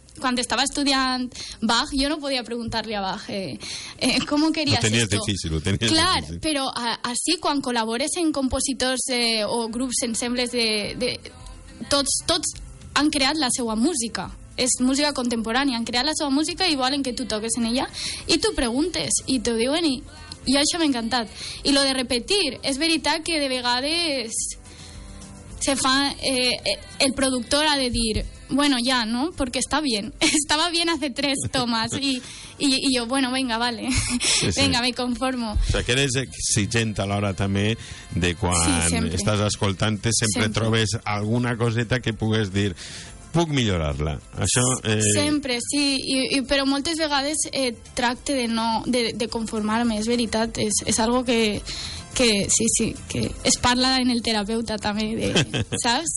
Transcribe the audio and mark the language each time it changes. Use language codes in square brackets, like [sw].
[es] cuando estaba estudiant Bach, yo no podía preguntarle a Bach ¿cómo querías esto? Lo tenías difícil. [ca] Clar, però així, quan col·labores en compositors o grups, ensembles tots han creat la seva música. És música contemporània, han creat la seva música i volen que tu toques en ella i tu preguntes i t'ho diuen i això m'ha encantat. I lo de repetir, és veritat que de vegades se fa, el productor ha de dir, [es] bueno, ya, ¿no? Porque está bien. Estaba bien hace 3 tomas y yo, bueno, venga, vale. Sí. Venga, me conformo. [ca] O sigui, que eres exigent a l'hora també de quan estàs escoltant, sempre trobes alguna coseta que pugues dir, puc millorar-la. Això... Sempre, sí, però moltes vegades tracte de conformar-me, és veritat, és algo que sí, que es parla en el terapeuta també, saps?